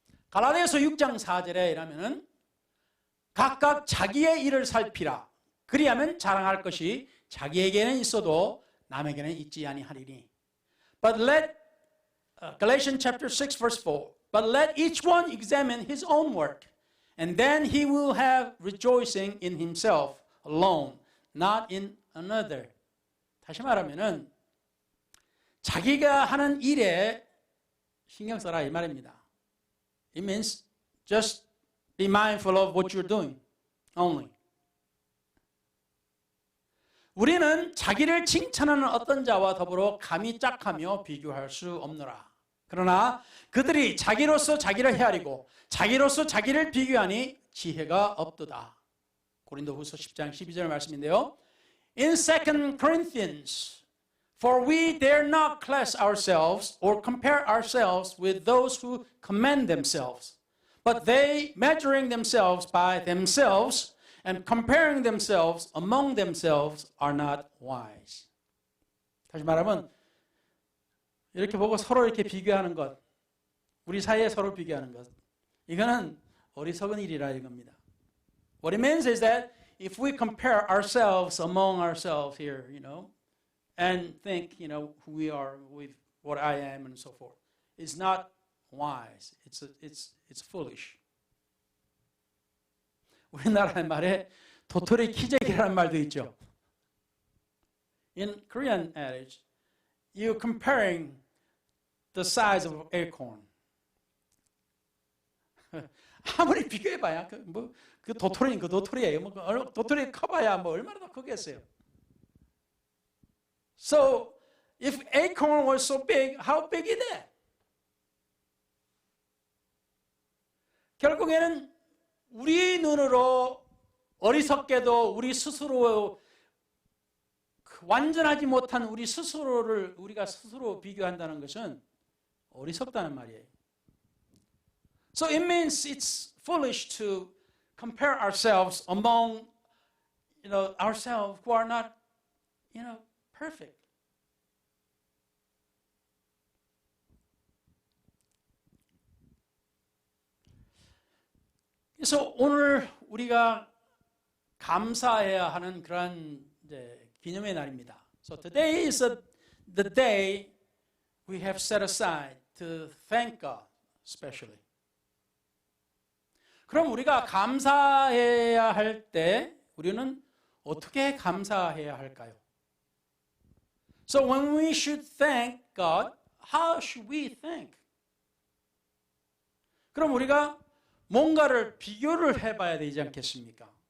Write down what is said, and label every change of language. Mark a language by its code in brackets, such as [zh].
[ko] 갈라디아서 6장 4절에 이라면은 각각 자기의 일을 살피라. 그리하면 자랑할 것이 자기에게는 있어도 남에게는 있지 아니하리니. [en] But let Galatians chapter 6 verse 4. But let each one examine his own work, and then he will have rejoicing in himself alone, not in another. [ko] 다시 말하면은 자기가 하는 일에 신경 써라 이 말입니다. [en] It means just be mindful of what you're doing only. [ko] 우리는 자기를 칭찬하는 어떤 자와 더불어 감히 짝하며 비교할 수 없노라. 그러나 그들이 자기로서 자기를 헤아리고 자기로서 자기를 비교하니 지혜가 없도다. 고린도후서 10장 12절 말씀인데요. [en] In 2 Corinthians, for we dare not class ourselves or compare ourselves with those who commend themselves, but they measuring themselves by themselves and comparing themselves among themselves are not wise. [ko] 다시 말하면 이렇게 보고 서로 이렇게 비교하는 것 우리 사이에 서로 비교하는 것. 이거는 어리석은 일이라 이겁니다. [en] What it means is that if we compare ourselves among ourselves here, and think, who we are with what I am and so forth, it's not wise. It's foolish. [ko] 우리나라 말에 도토리 키재기라는 말도 있죠. [en] In Korean adage, you're comparing the size of acorn. [ko] 아무리 비교해봐야 그 도토리는 그 도토리예요. 도토리 커봐야 얼마나 더 크겠어요. [en] So if acorn was so big, how big is it? [ko] 결국에는 우리 눈으로 어리석게도 우리 스스로 완전하지 못한 우리 스스로를 우리가 스스로 비교한다는 것은 어리석다는 말이에요. [en] So it means it's foolish to compare ourselves among, ourselves who are not, perfect. [ko] 그래서 오늘 우리가 감사해야 하는 그런 기념의 날입니다. [en] So today is the day we have set aside to thank God, especially. [ko] 그럼 우리가 감사해야 할 때 우리는 어떻게 감사해야 할까요? [en] So when we should thank God, how should we thank? [ko] 그럼 우리가 뭔가를 비교를 해봐야 되지 않겠습니까?